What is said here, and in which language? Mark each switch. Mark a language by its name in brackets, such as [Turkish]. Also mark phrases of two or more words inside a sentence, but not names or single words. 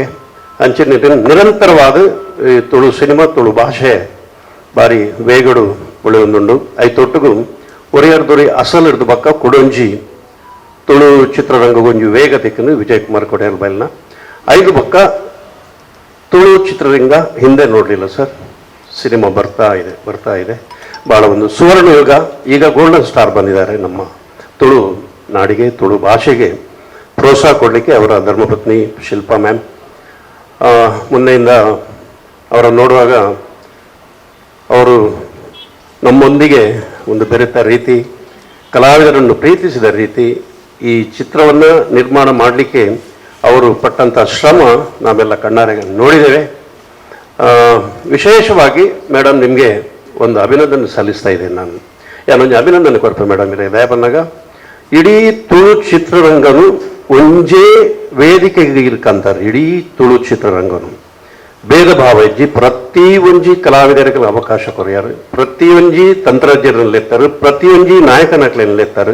[Tulu] ಅಂಚೆ ನಿರಂತರವಾದ ತುಳು ಸಿನಿಮಾ, ತುಳು ಭಾಷೆ ಬಾರಿ ವೇಗಡು ಉಳಿಯೊಂದುಂಡು. ಐತೊಟ್ಟಿಗೂ ಒರಿಯರ್ದೊರಿ ಅಸಲ್ ಹಿಡಿದು ಪಕ್ಕ ಕೊಡೊಂಜಿ ತುಳು ಚಿತ್ರರಂಗಗೊಂಜಿ ವೇಗ ತೆಕ್ಕನು ವಿಜಯ್ ಕುಮಾರ್ ಕೊಡೆಯರ್ ಬೈಲ್ನ. [Kannada] ಐದು ಪಕ್ಕ ತುಳು ಚಿತ್ರರಂಗ ಹಿಂದೆ ನೋಡಲಿಲ್ಲ ಸರ್. ಸಿನಿಮಾ ಬರ್ತಾ ಇದೆ. ಭಾಳ ಒಂದು ಸುವರ್ಣ ಯುಗ. ಈಗ ಗೋಲ್ಡನ್ ಸ್ಟಾರ್ ಬಂದಿದ್ದಾರೆ ನಮ್ಮ ತುಳು ನಾಡಿಗೆ, ತುಳು ಭಾಷೆಗೆ ಪ್ರೋತ್ಸಾಹ ಕೊಡಲಿಕ್ಕೆ ಅವರ ಧರ್ಮಪತ್ನಿ ಶಿಲ್ಪಾ ಮ್ಯಾಮ್. ಮುಂದೆಯಿಂದ ಅವರನ್ನು ನೋಡುವಾಗ ಅವರು ನಮ್ಮೊಂದಿಗೆ ಒಂದು ಬೆರೆತ ರೀತಿ, ಕಲಾವಿದರನ್ನು ಪ್ರೀತಿಸಿದ ರೀತಿ, ಈ ಚಿತ್ರವನ್ನು ನಿರ್ಮಾಣ ಮಾಡಲಿಕ್ಕೆ ಅವರು ಪಟ್ಟಂಥ ಶ್ರಮ ನಾವೆಲ್ಲ ಕಣ್ಣಾರೆ ನೋಡಿದ್ದೇವೆ. ವಿಶೇಷವಾಗಿ ಮೇಡಮ್ ನಿಮಗೆ ಒಂದು ಅಭಿನಂದನೆ ಸಲ್ಲಿಸ್ತಾ ಇದ್ದೇನೆ ನಾನು. [Tulu] ಯಾನೊಂದು ಅಭಿನಂದನೆ ಕೊಡ್ತೆ ಮೇಡಮ್ ಇರೇ ದಯ ಬಂದಾಗ ಇಡೀ ತುಳು ಚಿತ್ರರಂಗನು ಒಂಜೇ ವೇದಿಕೆಗೆ ಇರ್ಕಂತಾರೆ. ಇಡೀ ತುಳು ಚಿತ್ರರಂಗನು ಭೇದ ಭಾವ ಇಜ್ಜಿ ಪ್ರತಿ ಒಂಜಿ ಕಲಾವಿದರಿಗೆ ಅವಕಾಶ ಕೊರಿಯಾರು, ಪ್ರತಿ ಒಂಜಿ ತಂತ್ರಜ್ಞರನ್ನೆತ್ತಾರೆ, ಪ್ರತಿ ಒಂಜಿ ನಾಯಕನಕ್ಲೆನ್ನೆತ್ತಾರೆ.